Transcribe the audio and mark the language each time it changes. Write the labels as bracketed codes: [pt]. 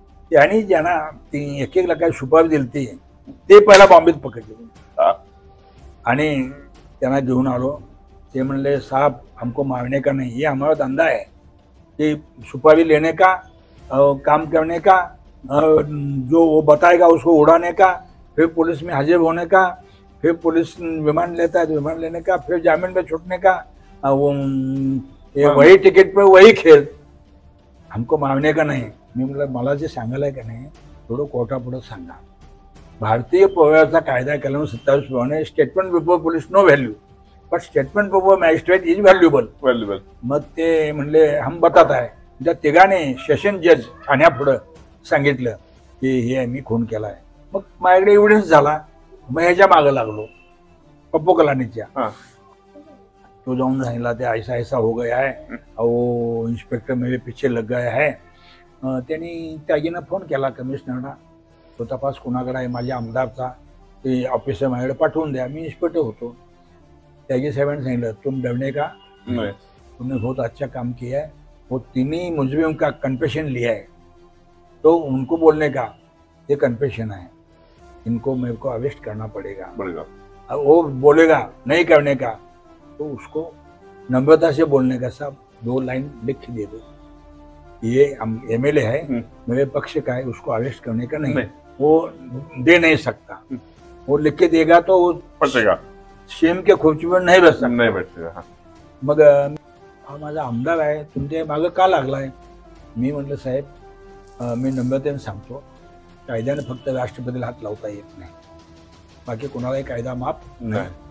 [mr] त्यांनी ज्यांना ती 1-1 लाखाची सुपारी दिली ते पहिला बॉम्बेत पकडले आणि त्यांना घेऊन आलो. [hi] ते म्हणले साहब हमको मारने का नहीं, ये हमारा धंधा है, कि सुपारी लेने का, काम करने का, जो वो बताएगा उसको उड़ाने का, फिर पुलिस में हाजिर होने का, फिर पुलिस विमान लेता है तो विमान लेने का, फिर जामीन पे छूटने का, वो वही टिकट पे वही खेल, हमको मारने का नहीं. [mr] मी म्हटलं मला जे सांगायला आहे का नाही थोडं कोर्टापुढं सांगा. भारतीय पौराचा कायदा कलम 27 प्रमाणे [en] Statement before police no value, but statement before magistrate is valuable. [mr] मग ते म्हणले हम बतात आहे. त्या तिघाने सेशन जज ठाण्यापुढं सांगितलं की हे मी खून केला आहे. मग माझ्याकडे एव्हिडन्स झाला. मग ह्याच्या मागं लागलो पप्पू कलानीच्या. तो जाऊन सांगितला ते [hi] ऐसा ऐसा हो गया है, वो इंस्पेक्टर मेरे पीछे लग गया है. [mr] त्यांनी त्यागीनं फोन केला कमिशनरला. तो तपास कोणाकडे आहे? माझ्या आमदारचा. ते ऑफिसर माझ्याकडे पाठवून द्या. मी इन्स्पेक्टर होतो. त्यागी साहेबांनी सांगितलं [hi] तुम डरने का, तुमने बहुत अच्छा काम किया है, वो 3 मुजरिम का कन्फेशन लिया है, तो उनको बोलने का ये कन्फेशन है, इनको मेरे को अरेस्ट करना पड़ेगा. वो बोलेगा नहीं करने का तो उसको नम्रता से बोलने का, साहब 2 लाइन लिख के दे दो, ये MLA है, मेरे पक्ष का है, उसको अरेस्ट करने का नहीं. वो दे नहीं सकता. वो लिख के देगा तो वो पटेगा, [mr] शेम के खुर्चीवर नाही बसता. [hi] नाही बैठेगा. [mr] मग हा माझा आमदार आहे, तुमच्या मागं का लागलाय? मी म्हटलं साहेब मी नम्रतेने सांगतो, कायद्याने फक्त राष्ट्रपतीला हात लावता येत नाही, बाकी कोणालाही कायदा माफ नाही.